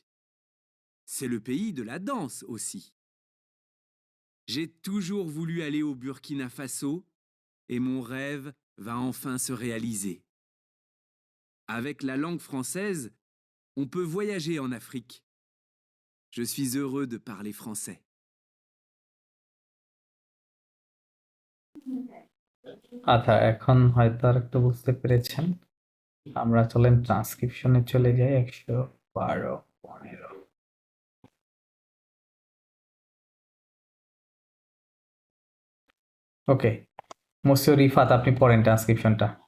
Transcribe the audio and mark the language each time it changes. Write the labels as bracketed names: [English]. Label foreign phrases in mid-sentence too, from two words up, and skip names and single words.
[French] C'est le pays de la danse aussi. J'ai toujours voulu aller au Burkina Faso et mon rêve va enfin se réaliser. Avec la langue française, on peut voyager en Afrique. Je suis heureux de parler français. [Bangla] আচ্ছা, এখন হয়তো আর একটু বুঝতে পেরেছেন। আমরা চলেন ট্রান্সক্রিপশনে চলে যাই 112, 15। ওকে, মুসিও রিফাত, আপনি পড়েন ট্রান্সক্রিপশনটা।